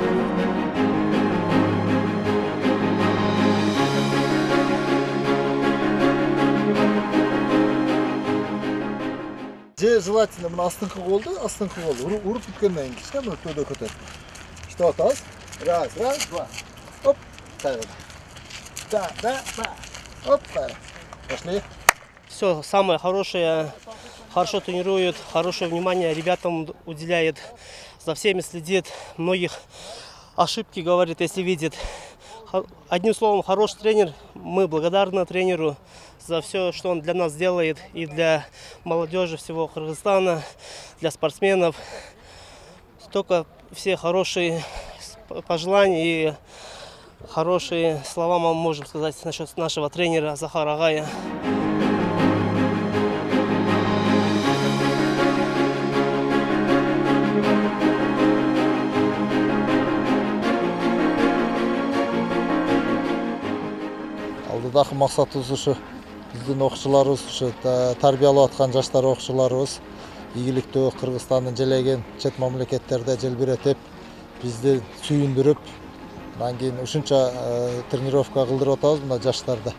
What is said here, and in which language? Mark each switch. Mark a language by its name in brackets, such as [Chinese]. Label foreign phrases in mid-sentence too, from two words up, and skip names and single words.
[Kyrgyz] Же желательно мына астыңкы колду, уруп бүткөндөн кийин кичине өтөдө көтөрүп. Иштеп атабыз. [Russian] Раз, два. Оп, [Kyrgyz] кайра. Да. Оп, кайра. [Russian] Пошли. Все самое хорошее, хорошо тренирует, хорошее внимание ребятам уделяет, за всеми следит, многих ошибки говорит, если видит. Одним словом, хороший тренер, мы благодарны тренеру за все, что он для нас делает, и для молодежи всего Кыргызстана, для спортсменов. Только все хорошие пожелания и хорошие слова мы можем сказать насчет нашего тренера Захара Агая. [Kyrgyz] Алдыдагы максатыбыз ушу биздин окуучуларыбыз, ушу тарбиялап аткан жаштар окуучуларыбыз ийгиликтүү Кыргызстандын желеген чет мамлекеттерде желбиретип, бизди сүйүндүрүп, анан кийин ушунча тренировка кылдырып атабыз мына жаштарды.